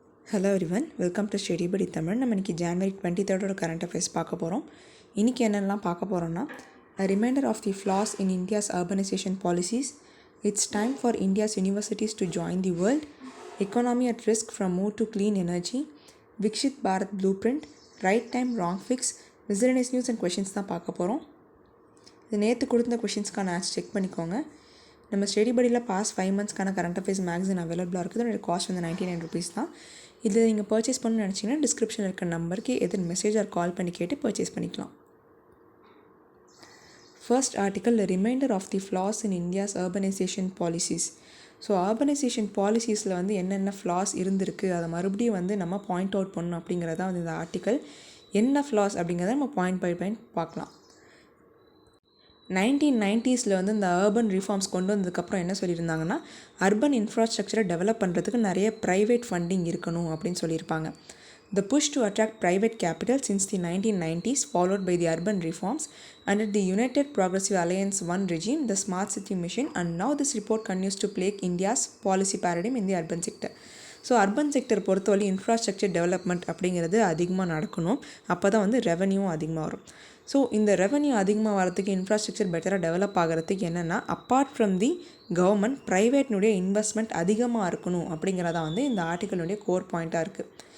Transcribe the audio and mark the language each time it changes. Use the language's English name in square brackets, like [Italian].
[English] hello everyone, welcome to [Tamil] study படி தமிழ். நம்ம இன்றைக்கி ஜனவரி 23 கரண்ட் அஃபேர்ஸ் பார்க்க போகிறோம். இன்றைக்கி என்னெல்லாம் பார்க்க போகிறோன்னா, [English] a reminder of the flaws in India's urbanization policies, it's time for India's universities to join the world, economy at risk from move to clean energy, Vikshit Bharat blueprint, right time wrong fix, miscellaneous news and questions [Tamil] தான் பார்க்க போகிறோம். இது நேற்று கொடுத்த கொஷின்ஸ்க்கான answer check பண்ணிக்கோங்க. நம்ம study படியில் past 5 மந்த்ஸ்க்கான current affairs மேக்ஸின் அவைலபிளாக இருக்குது. அதோட காஸ்ட் வந்து 99 rupees தான். இதில் நீங்கள் பர்ச்சேஸ் பண்ணணும்னு நினச்சிங்கன்னா டிஸ்கிரிப்ஷனில் இருக்க நம்பருக்கு எது மெசேஜ் ஆர் கால் பண்ணி கேட்டு பர்ச்சேஸ் பண்ணிக்கலாம். [English] First article, reminder of the flaws in India's urbanisation policies. [Tamil] So urbanisation பாலிசிஸில் வந்து என்னென்ன ஃப்ளாஸ் இருந்திருக்கு அதை மறுபடியும் வந்து நம்ம பாயிண்ட் அவுட் பண்ணணும் அப்படிங்கிறதான் வந்து இந்த ஆர்டிக்கல். என்ன ஃப்ளாஸ் அப்படிங்கிறத நம்ம பாயிண்ட் பை பாயிண்ட் பார்க்கலாம். 1990s வந்து இந்த அர்பன் ரிஃபார்ம்ஸ் கொண்டு வந்ததுக்கப்புறம் என்ன சொல்லியிருந்தாங்கன்னா, அர்பன் இன்ஃப்ராஸ்ட்ரக்சரை டெவலப் பண்ணுறதுக்கு நிறைய ப்ரைவேட் ஃபண்டிங் இருக்கணும் அப்படின்னு சொல்லியிருப்பாங்க. [English] The push to attract private capital since the 1990s followed by the urban reforms under the United Progressive Alliance 1 regime, the Smart City Mission, and now this report continues to plague India's policy paradigm in the urban sector. [Tamil] So urban sector பொறுத்தவரை infrastructure development அப்படிங்கிறது அதிகமாக நடக்கணும். அப்போ தான் வந்து ரெவன்யூவும் அதிகமாக வரும். So இந்த ரெவன்யூ அதிகமாக வரத்துக்கு, இன்ஃப்ராஸ்ட்ரக்சர் பெட்டராக டெவலப் ஆகிறதுக்கு என்னென்னா, apart from the government ப்ரைவேட்னுடைய investment அதிகமாக இருக்கணும் அப்படிங்கிறதா வந்து இந்த ஆர்டிக்கலுடைய கோர் பாயிண்ட்டாக இருக்குது.